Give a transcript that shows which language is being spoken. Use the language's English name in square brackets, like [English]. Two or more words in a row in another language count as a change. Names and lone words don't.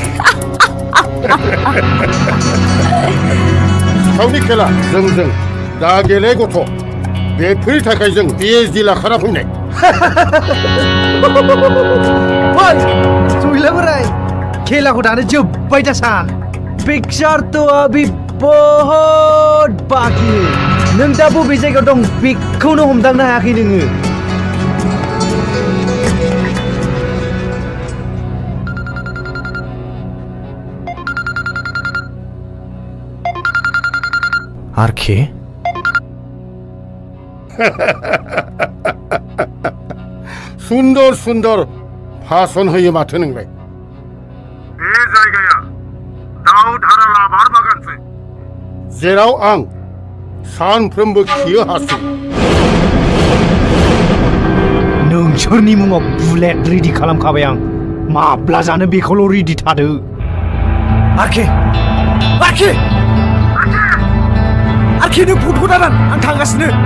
[Bodo] सावनि खेला जों दा गेले गथ' बेफोरनि थाखाय जों PhD लाखाना फैनाय सैला बोराय खेलाखौ दानो जोब्बाय दा सान [Hindi] पिक्चार तो अभी बहुत बाकी है [Bodo] नों दा बबे जायगायाव दं बेखौनो हमदांनो हायाखै नोङो आरके सुंदर सुंदर भाषण होयो माथो नोंलाय बे जायगाया दाउ धाराला बार बागानसो जेराव आं सानफ्रोमबो खियो हासु नोंसोरनि मुङाव [English] bullet ready [Bodo] खालामखाबाय आं माब्ला जानो बेखौल' रेडि थादो आरके आरके आरके नों फट'खौ दादान आं थांगासिनो